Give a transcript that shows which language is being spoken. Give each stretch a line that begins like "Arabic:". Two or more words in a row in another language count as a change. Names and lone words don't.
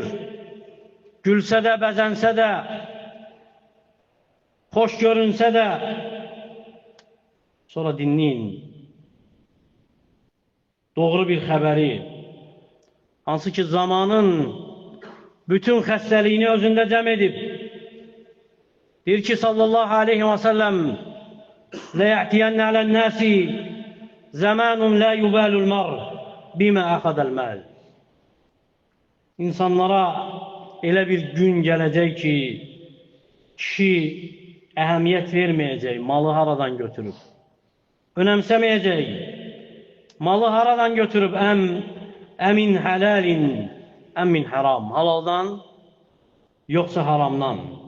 Azerbaijani: Gülsə də, bəzənsə də, xoş görünsə də, sonra dinləyin. Doğru bir xəbəri, hansı ki zamanın bütün xəstəliyini özündə cəm edib. Deyir ki,
Arabic: صَلَّى اللَّهُ عَلَيْهِ وَسَلَّمَ, لَيَعْتِيَنَّ عَلَى النَّاسِ زَمَانٌ لَا يُبَالُ الْمَرْءُ بِمَا أَخَذَ الْمَالِ.
Azerbaijani: İnsanlara elə bir gün gələcək ki, kişi əhəmiyyət verməyəcək, malı haradan götürüb. Önəmsəməyəcək, malı haradan götürüb,
Arabic: أَمِنْ حَلَالٍ أَمْ مِنْ حَرَامٍ,
Azerbaijani: halaldan, yoxsa haramdan.